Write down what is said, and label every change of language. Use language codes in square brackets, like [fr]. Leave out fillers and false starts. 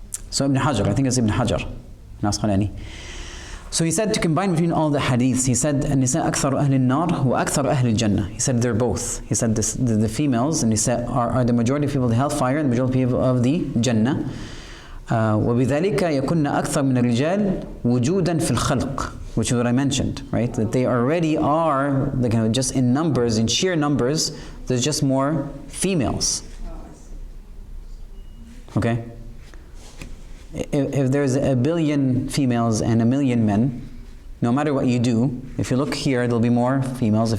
[en] So Ibn Hajar, I think it's Ibn Hajar al-Asqalani. So he said to combine between all the hadiths, he said, [ar] النساء أكثر أهل النار وأكثر أهل الجنة. [en] He said they're both. He said the females, and he said are the majority of people of the hellfire and the majority of people of the Jannah. [ar] وبذلك يكون أكثر من الرجال وجودا في الخلق, [en] which is what I mentioned, right? That they already are, like, just in numbers, in sheer numbers, there's just more females. Okay? If there's 1 billion females and 1 million men, no matter what you do, if you look here, there'll be more females.